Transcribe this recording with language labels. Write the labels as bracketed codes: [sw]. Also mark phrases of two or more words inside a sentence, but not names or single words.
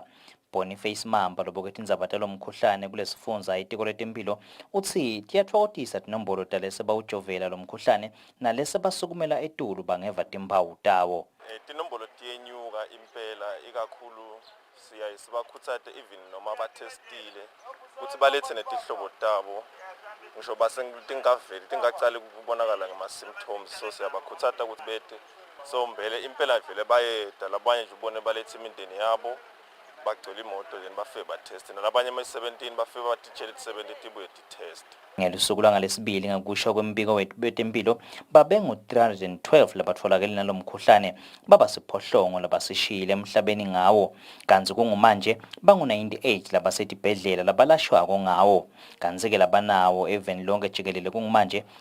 [ss] Boniface Mamba loboketa indzaba talomkhuhlane kulesifundza itiko letemphilo utsi tiyatfokotisa tinombolo talese bawujovela lomkhuhlane nalese basukumela etulu bangeva timpawu tawo. Tinombolo tiyenyuka impela ikakhulu sibakhutsate even noma batestile ukuthi balethe netihlobo tabo ngisho base tingaveli tingacali kubonakala ngama-symptoms so siyabakhutsata ukuthi bete so mbele impela vele bayeda labanye nje ubone balethe imindeni yabo bagcwele imoto then bafike bateste nalabanye ama-17 bafike batitshele 70 tibuye titest. Ngelusuku lwangalesibili ngakusho kwembiko wetemphilo babengu-312 labatfolakele nalomkhuhlane babasiphohlongo labasishiyile emhlabeni ngawo kanti kungumanje bangu-98 labasetibhedlela labalashwako ngawo kanti-ke labanawo eveni lonke jikelele kungumanje